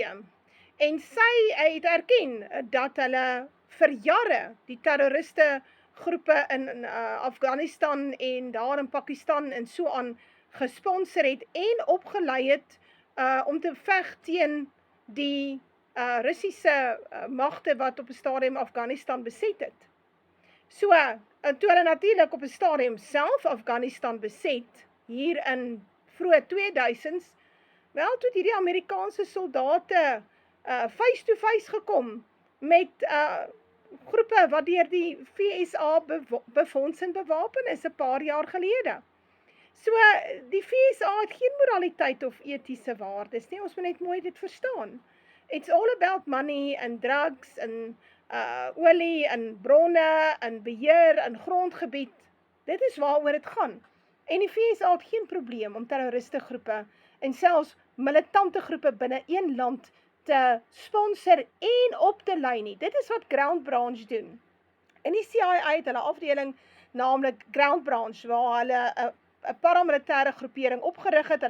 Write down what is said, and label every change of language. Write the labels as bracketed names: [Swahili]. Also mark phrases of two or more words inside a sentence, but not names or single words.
[Afrikaans] En sy het erken dat hulle vir jare die terroriste groepe in Afghanistan en daar in Pakistan en so aan gesponsor het en opgelei het om te veg teen die Russiese magte wat op 'n stadium Afghanistan beset het. So, toe hulle natuurlik op 'n stadium self Afghanistan beset, hier in vroeë 2000s, wel, toe het hierdie Amerikaanse soldate [English] face to face [Afrikaans] gekom met groepe wat deur die FSA befonds en bewapen is 'n paar jaar gelede. So, die FSA het geen moraliteit of etiese waardes nie, ons moet net mooi dit verstaan. [English] It's all about money and drugs and [Afrikaans] olie en bronne en beheer en grondgebied. Dit is waaroor dit gaan. En die FSA het geen probleem om terroristegroepe en selfs militante groepe binne een land te sponsor en op te lei nie. Dit is wat Ground Branch doen. En die CIA het hulle afdeling, naamlik Ground Branch, waar hulle 'n paramilitêre groepering opgerig het.